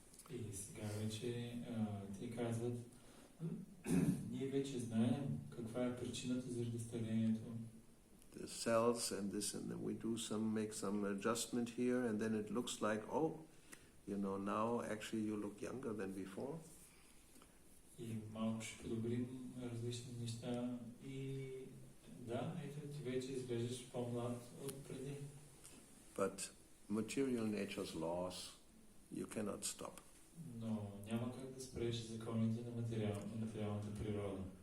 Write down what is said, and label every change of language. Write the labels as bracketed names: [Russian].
[Bulgarian] И сега вече те казват, ние вече знаем каква е причината заради старението. [English] The cells and this, and then we make some adjustment here, and then it looks like, now actually you look younger than before. [Bulgarian] И малко ще подобрим различни неща и да, ето ти вече изглеждаш по-млад от преди. [English] But material nature's laws you cannot stop. [Bulgarian] Но няма как да спреш законите на материалната природа.